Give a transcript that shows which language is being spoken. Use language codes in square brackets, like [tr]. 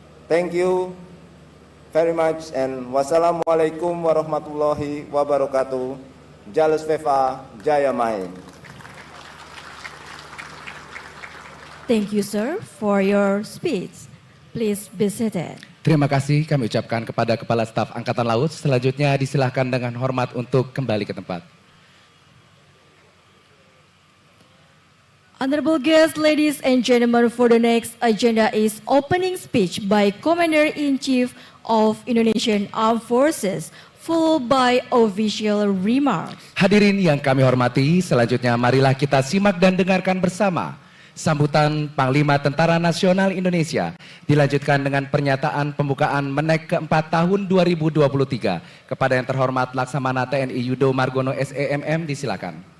[en] Thank you very much, and [ar] wassalamualaikum warahmatullahi wabarakatuh. [sa] Jalus Veva Jaya Mai. [en] Thank you, sir, for your speech. Please be seated. [id] Terima kasih kami ucapkan kepada Kepala Staf Angkatan Laut. Selanjutnya disilahkan dengan hormat untuk kembali ke tempat. [en] Honorable guests, ladies and gentlemen, for the next agenda is opening speech by Commander-in-Chief of Indonesian Armed Forces, followed by official remarks. [id] Hadirin yang kami hormati, selanjutnya marilah kita simak dan dengarkan bersama sambutan Panglima Tentara Nasional Indonesia, dilanjutkan dengan pernyataan pembukaan Menek keempat tahun 2023 kepada yang terhormat Laksamana TNI Yudo Margono SEMM, disilakan.